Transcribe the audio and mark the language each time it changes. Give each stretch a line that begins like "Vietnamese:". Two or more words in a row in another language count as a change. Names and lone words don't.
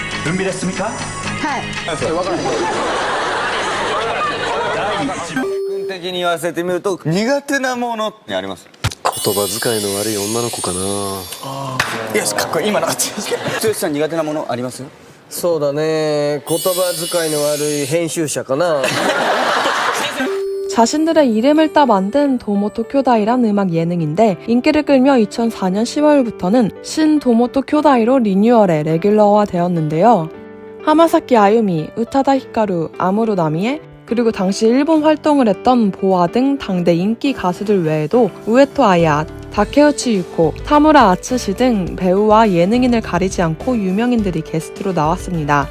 Japanese: 準備ですか？はい。第1問。君的に言わせてみると苦手なものってあります？言葉遣いの悪い女の子かな。よし、かっこいい今の剛さん苦手なものあります？そうだね、言葉遣いの悪い編集者かな。
Korean: 자신들의 이름을 따 만든 도모토 쿄다이란 음악 예능인데 인기를 끌며 2004년 10월부터는 신 도모토 쿄다이로 리뉴얼해 레귤러화 되었는데요. 하마사키 아유미, 우타다 히카루, 아무로 나미에 그리고 당시 일본 활동을 했던 보아 등 당대 인기 가수들 외에도 우에토 아야, 다케우치 유코, 타무라 아츠시 등 배우와 예능인을 가리지 않고 유명인들이 게스트로 나왔습니다.